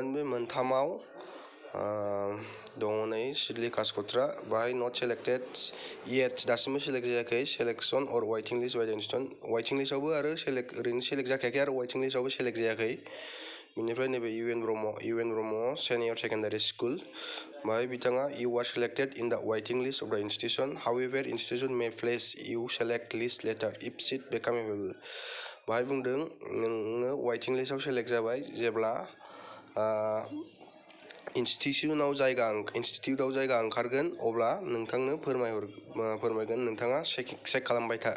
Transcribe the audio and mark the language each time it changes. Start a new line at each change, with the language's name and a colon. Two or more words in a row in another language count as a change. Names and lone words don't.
Bodo: बे मोनथामाव दङ नै सिडलिकास गथ्रा, बाहाय
English: not selected yet,
Bodo: दासिमबो सेलेक्ट जायाखै।
English: selection or waiting list by the institution,
Bodo: वेटिं लिस्टआवबो आरो ओरैनो सेलेक्ट जाखायाखै आरो वेटिं लिस्टआवबो सेलेक्ट जायाखै। बेनिफ्राय नैबे
English: इउ एन ब्रह्म सेनियर सेकेन्डारि स्कुल,
Bodo: बाहाय बिथाङा
English: you are selected in the waiting list of the institution, however institution may place you select list later if seat become available.
Bodo: बाहाय बुंदों नोङो वेटिं लिस्टआव सेलेक्ट जाबाय जेब्ला इनस्टिटिउटआव जायगा ओंखारगोन अब्ला नोंथांनो फोरमायगोन, नोंथाङा चेक खालामबाय था।